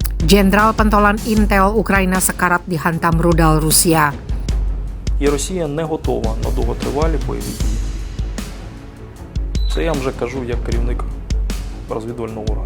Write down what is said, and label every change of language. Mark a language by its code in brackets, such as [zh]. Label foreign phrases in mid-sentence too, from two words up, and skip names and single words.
[id] Jenderal pentolan Intel Ukraina sekarat dihantam rudal Rusia. [uk] І Росія не готова на довготривалі бойові дії. Це я вам вже кажу як керівник розвідувального органу.